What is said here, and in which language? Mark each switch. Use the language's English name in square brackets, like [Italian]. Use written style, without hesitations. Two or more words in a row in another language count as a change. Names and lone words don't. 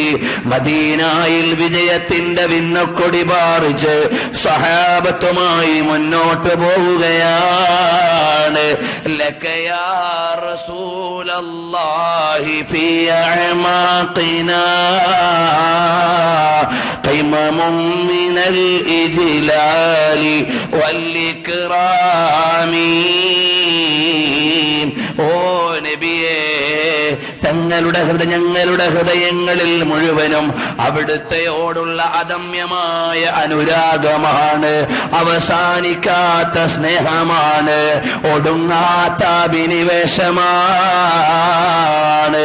[Malayalam] മദീനയിൽ വിജയത്തിന്റെ വിണ്ണക്കൊടി പാറിച്ച് സഹാബത്തുമായി മുന്നോട്ട് പോവുകയാണ്. [Arabic] لك يا رسول الله في أعماقنا قمم من الإجلال والإكرام. [Malayalam] ഓ നബിയേ, ഞങ്ങളുടെ ഹൃദയങ്ങളിൽ മുഴുവനും അവിടുത്തെയോടുള്ള അദമ്യമായ അനുരാഗമാണ്, അവസാനിക്കാത്ത സ്നേഹമാണ്, ഒടുങ്ങാത്ത അഭിനിവേശമാണ്.